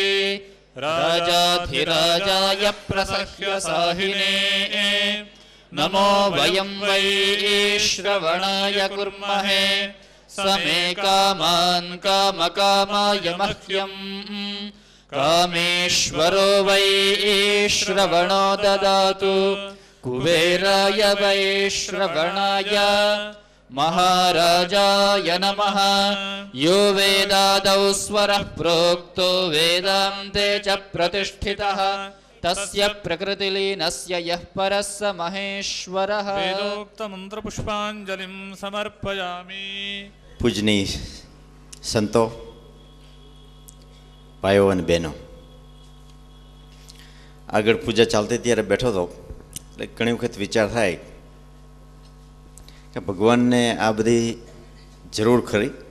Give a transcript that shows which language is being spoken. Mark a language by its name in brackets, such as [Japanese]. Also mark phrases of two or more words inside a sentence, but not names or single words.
[Sanskrit] राजाधिराजाय प्रसह्य साहिने नमो वयं वै श्रवणाय कुर्महे समे कामान् कामकामाय मह्यम् कामेश्वरो वै श्रवणो ददातु कुबेराय वै श्रवणाय महाराजाय नमः। यो वेदादौ स्वरः प्रोक्तो वेदान्ते च प्रतिष्ठितः तस्य प्रकृतिलीनस्य यः परः स महेश्वरः। वेदोक्तमन्त्रपुष्पाञ्जलिं समर्पयामि। [Gujarati] પૂજની સંતો, ભાઈઓ અને બહેનો, આગળ પૂજા ચાલતી ત્યારે બેઠો હતો એટલે ઘણી વખત વિચાર થાય કે ભગવાનને આ બધી જરૂર ખરી.